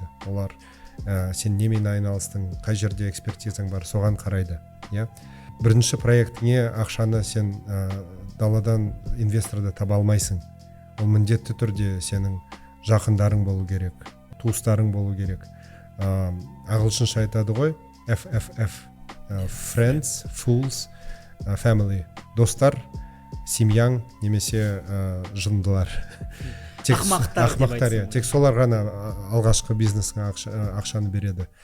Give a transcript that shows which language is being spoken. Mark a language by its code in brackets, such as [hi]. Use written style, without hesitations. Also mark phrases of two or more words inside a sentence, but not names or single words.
[kk] Олар сен немен айналыстың, қай жерде экспертизаң бар, соған қарайды. Бірінші проектіңе ақшаны сен даладан инвесторды таба алмайсың. Ол міндетті түрде сенің жақындарың болу керек, туыстарың болу керек. Ағылшынша айтады ғой, [en] FFF, friends, fools, family. [kk] Достар, семьяң немесе жындылар. Ақмақтар. Тек солар ғана алғашқы бизнеске ақшаны береді.